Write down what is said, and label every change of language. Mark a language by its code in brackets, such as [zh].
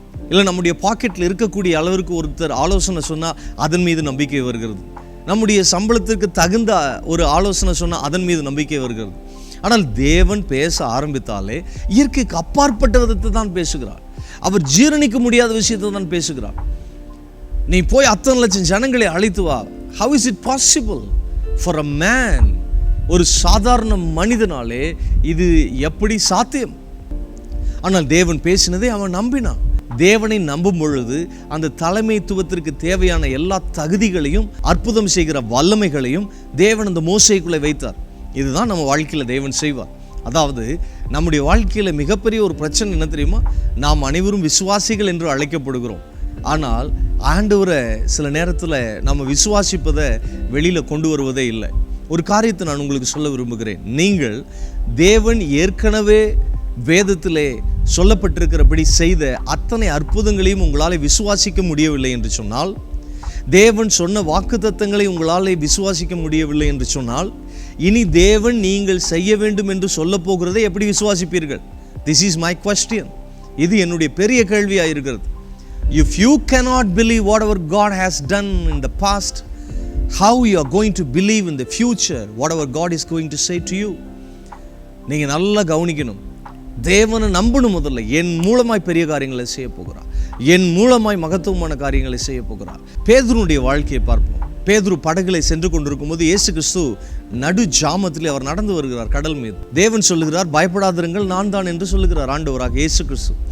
[ta] இல்லை நம்முடைய பாக்கெட்டில் இருக்கக்கூடிய அளவிற்கு ஒருத்தர் ஆலோசனை சொன்னால் அதன் மீது நம்பிக்கை வருகிறது. நம்முடைய சம்பளத்திற்கு தகுந்த ஒரு ஆலோசனை சொன்னால் அதன் மீது நம்பிக்கை வருகிறது. ஆனால் தேவன் பேச ஆரம்பித்தாலே இயற்கைக்கு அப்பாற்பட்ட விதத்தை தான் பேசுகிறார். அவர் ஜீரணிக்க முடியாத விஷயத்தை தான் பேசுகிறார். நீ போய் அத்தனை லட்சம் ஜனங்களை அழைத்து வா. [en] How is it possible for a man? [ta] ஒரு சாதாரண மனிதனாலே இது எப்படி சாத்தியம்? ஆனால் தேவன் பேசினதை அவன் நம்பினான். தேவனை நம்பும் பொழுது அந்த தலைமைத்துவத்திற்கு தேவையான எல்லா தகுதிகளையும், அற்புதம் செய்கிற வல்லமைகளையும் தேவன் அந்த மோசைக்குள்ளே வைத்தார். இதுதான் நம்ம வாழ்க்கையில் தேவன் செய்வார். அதாவது நம்முடைய வாழ்க்கையில் மிகப்பெரிய ஒரு பிரச்சனை என்ன தெரியுமா? நாம் அனைவரும் விசுவாசிகள் என்று அழைக்கப்படுகிறோம். ஆனால் ஆண்டவரை சில நேரத்தில் நம்ம விசுவாசிப்பதை வெளியில் கொண்டு வருவதே இல்லை. ஒரு காரியத்தை நான் உங்களுக்கு சொல்ல விரும்புகிறேன். நீங்கள் தேவன் ஏற்கனவே வேதத்திலே சொல்லப்பட்டிருக்கிறபடி செய்த அத்தனை அற்புதங்களையும் உங்களால் விசுவாசிக்க முடியவில்லை என்று சொன்னால், தேவன் சொன்ன வாக்குத்தத்தங்களை உங்களால் விசுவாசிக்க முடியவில்லை என்று சொன்னால், இனி தேவன் நீங்கள் செய்ய வேண்டும் என்று சொல்ல போகிறதை எப்படி விசுவாசிப்பீர்கள்? [en] This is my question. [ta] இது என்னுடைய பெரிய கேள்வியாக இருக்கிறது. [en] If you cannot believe whatever God has done in the past, how you are going to believe in the future whatever God is going to say to you? [ta] நீங்க நல்லா கவனிக்கணும். தேவனை நம்பணும். முதல்ல என் மூலமாய் பெரிய காரியங்களை செய்ய போகிறார், என் மூலமாய் மகத்துவமான காரியங்களை செய்ய போகிறார். பேதுருடைய வாழ்க்கையை பார்ப்போம். பேதுரு படகுகளை சென்று கொண்டிருக்கும் போது இயேசு கிறிஸ்து நடு ஜாமத்திலே அவர் நடந்து வருகிறார் கடல் மீது. தேவன் சொல்லுகிறார், பயப்படாதிருங்கள், நான் தான் என்று சொல்லுகிறார் ஆண்டவராக இயேசு கிறிஸ்து.